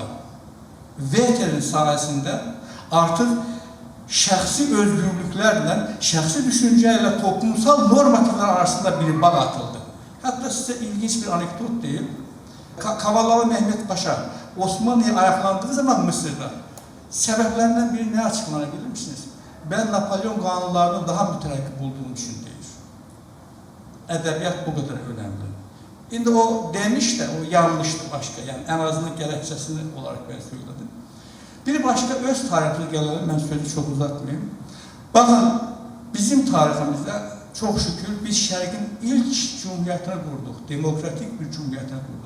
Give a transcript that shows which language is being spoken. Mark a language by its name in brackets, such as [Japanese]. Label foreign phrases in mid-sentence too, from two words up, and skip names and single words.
[Turkish] Werther'in sayesinde artık şahsi özgürlüklerle, şahsi düşünceyle toplumsal normatifler arasında bir bağ atıldı. Hatta size ilginç bir anekdot diyeyim. Kavalalı Mehmet Paşa Osmanlı'ya ayaklandığı zaman Mısır'da sebeplerinden biri ne açıklanabilir misiniz? Ben Napolyon kanunlarını daha müterakip bulduğum için değil. [Azerbaijani] ədəbiyyat bu qədər önəmli. İndi o demiş də, o yanlışdı başqa, yəni ən azından gərəkçəsini olaraq mən söylədim. Bir başqa öz tarixini gələlim, mən sözü çox uzatmayayım. Baxın, bizim tariximizdə çox şükür biz Şərqin ilk cumhuriyyətini qurduq, demokratik bir cumhuriyyətini qurduq.